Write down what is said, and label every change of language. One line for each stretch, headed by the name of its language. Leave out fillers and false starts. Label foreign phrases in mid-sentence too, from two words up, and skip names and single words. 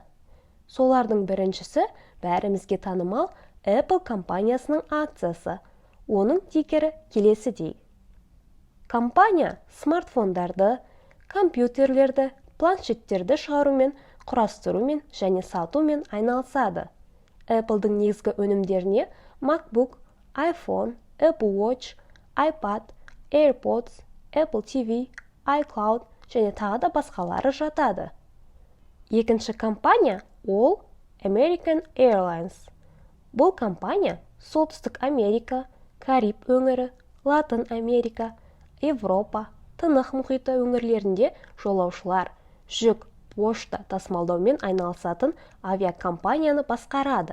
Kazakh: Солардың біріншісі бәрімізге танымал Apple компаниясының акциясы. Оның тикері келесідей. Компания смартфондарды, компьютерлерді, планшеттерді шығарумен, құрастырумен және сатумен айналысады. Apple-дың негізгі өнімдеріне MacBook, iPhone, Apple Watch, iPad, AirPods, Apple TV, iCloud және тағы да басқалары жатады. Екінші компания ол American Airlines. Бұл компания Солтүстік Америка, Кариб өңірі, Латын Америка, Европа, Тынық мұхиты өңірлерінде жолаушылар, жүк, пошта тасымалдаумен айналысатын авиакомпанияны басқарады.